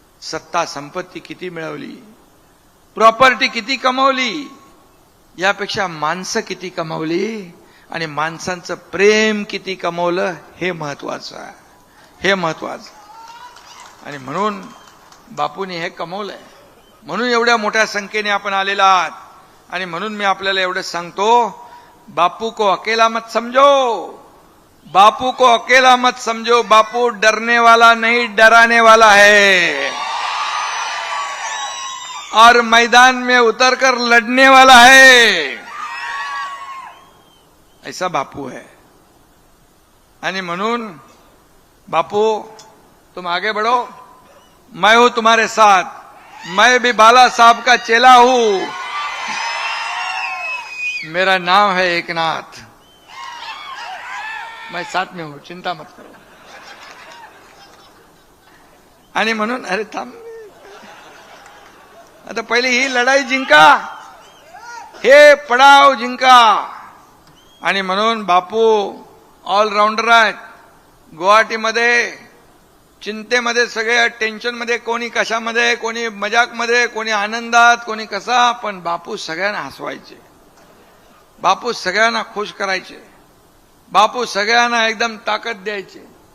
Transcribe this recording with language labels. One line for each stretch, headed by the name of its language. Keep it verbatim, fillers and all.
Marathi: सत्ता संपत्ती किती मिळवली, प्रॉपर्टी किती कमवली, यापेक्षा माणसं किती कमवली आणि माणसांचं प्रेम किती कमवलं हे महत्वाचं आहे, हे महत्वाचं. आणि म्हणून बापूंनी हे कमवलंय, म्हणून एवढ्या मोठ्या संख्येने आपण आलेला आहात. आणि म्हणून मी आपल्याला एवढं सांगतो,
Hindi: बापू को अकेला मत समझो,
Marathi: बापू को अकेला मत समझो.
Hindi: बापू डरने वाला नहीं, डराने वाला है, और मैदान में उतरकर लड़ने वाला है. ऐसा बापू है.
Marathi: आणि म्हणून
Hindi: बापू तुम आगे बढ़ो, मैं हूं तुम्हारे साथ, मैं भी बाला साहब का चेला हूं, मेरा नाम है एकनाथ, मैं साथ में हूं, चिंता मत करो.
Marathi: आणि म्हणून अरे थांब, आता पहिले ही लढाई जिंका, हे पडाव जिंका. आणि म्हणून बापू ऑलराऊंडर आहेत. गुवाहाटीमध्ये, चिंतेमध्ये सगळे, टेन्शनमध्ये, कोणी कशामध्ये, कोणी मजाकमध्ये, कोणी आनंदात, कोणी कसा, पण बापू सगळ्यांना हसवायचे, बापू सगळ्यांना खुश करायचे, बापू सगळ्यांना एकदम ताकद द्यायचे.